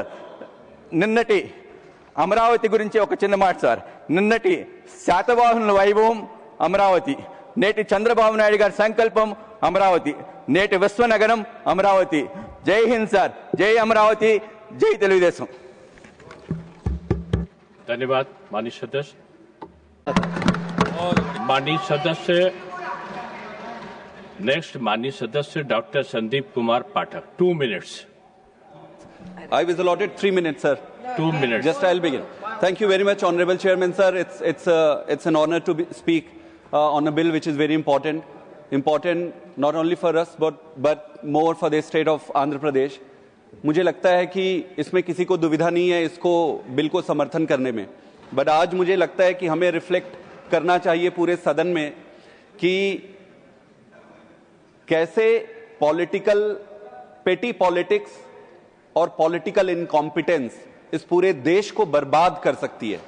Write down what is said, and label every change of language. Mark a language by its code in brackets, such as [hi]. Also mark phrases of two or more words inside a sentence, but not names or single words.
[te] నిన్నటి అమరావతి గురించి ఒక చిన్న మాట సార్. నిన్నటి శాతవాహనుల వైభవం అమరావతి, నేటి చంద్రబాబు నాయుడు గారి సంకల్పం అమరావతి, నేటి విశ్వనగరం అమరావతి. [hi] जय हिंद [te] సార్, జై అమరావతి, జై తెలుగుదేశం. [hi] धन्यवाद माननीय सदस्य. माननीय सदस्य नेक्स्ट माननीय सदस्य डॉक्टर संदीप कुमार पाठक 2 minutes. [en] I was allotted 3 minutes, sir. 2 minutes. Just I'll begin. Thank you very much, Honorable Chairman, sir. It's an honor to speak on a bill which is very important not only for us but more for the state of Andhra Pradesh. [hi] मुझे लगता है कि इसमें किसी को दुविधा नहीं है इसको बिल को समर्थन करने में, बट आज मुझे लगता है कि हमें रिफ्लेक्ट करना चाहिए पूरे सदन में कि कैसे [en] petty politics [hi] और [en] political incompetence [hi] इस पूरे देश को बर्बाद कर सकती है.